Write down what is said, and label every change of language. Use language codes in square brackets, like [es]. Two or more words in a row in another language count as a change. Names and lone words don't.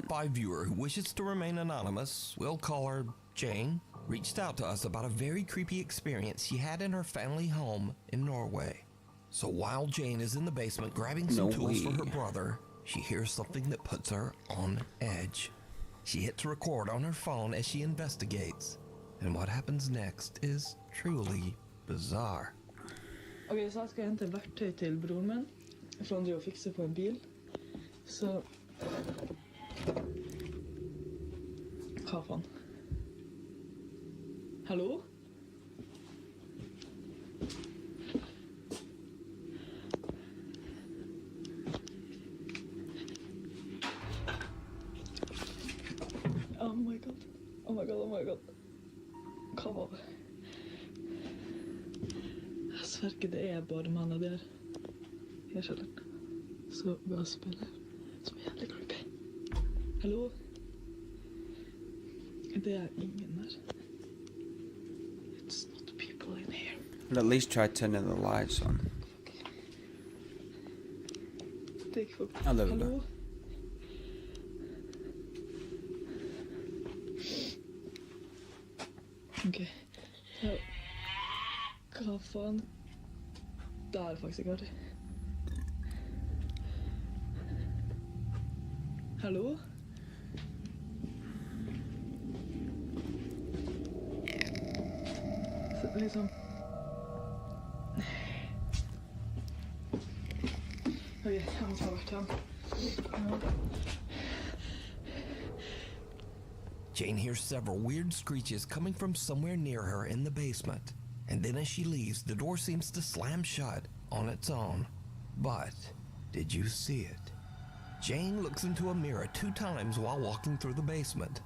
[en] Top 5 viewer who wishes to remain anonymous, we'll call her Jane, reached out to us about a very creepy experience she had in her family home in Norway. So while Jane is in the basement grabbing some tools for her brother, she hears something that puts her on edge. She hits record on her phone as she investigates, and what happens next is truly bizarre. [no] Ok, så jeg skal hente verktøy til broren min, for han driver og fikser på en bil. Så... Hva faen? [en] Hallo? Oh my god. Oh my god, oh my god. [no] Hva var det? Jeg sverger det er bare mannen der. I kjelleren. Så bare spiller. Som er jævlig creepy. Hallo? Det er ingen der. [en] It's not people in here. But at least try turning the lights on. [no] Det er ikke folk. Hallo. Hallo? Ok. Så... Hva faen? Det er faktisk ikke artig. Hallo? Så, liksom... Ok, jeg må ta hvert ham. [en] Jane hears several weird screeches coming from somewhere near her in the basement. And then as she leaves, the door seems to slam shut on its own. But did you see it? Jane looks into a mirror 2 times while walking through the basement.